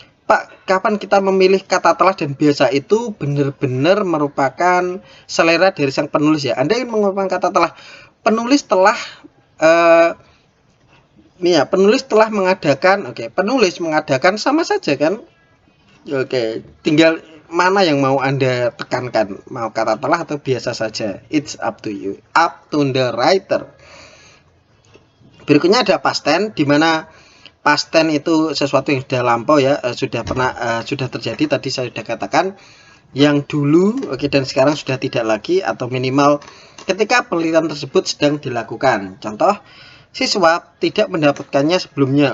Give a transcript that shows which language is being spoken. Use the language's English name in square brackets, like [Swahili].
[Indonesian] Pak, kapan kita memilih kata telah dan biasa itu benar-benar merupakan selera dari sang penulis ya. Anda ingin mengungkapkan kata telah, penulis telah penulis telah mengadakan, penulis mengadakan sama saja kan? Tinggal mana yang mau Anda tekankan, mau kata telah atau biasa saja. [English] It's up to you, up to the writer. [Indonesian] Berikutnya ada past tense, di mana past tense itu sesuatu yang sudah lampau ya, sudah terjadi. Tadi saya sudah katakan yang dulu, dan sekarang sudah tidak lagi, atau minimal ketika penelitian tersebut sedang dilakukan. Contoh, siswa tidak mendapatkannya sebelumnya.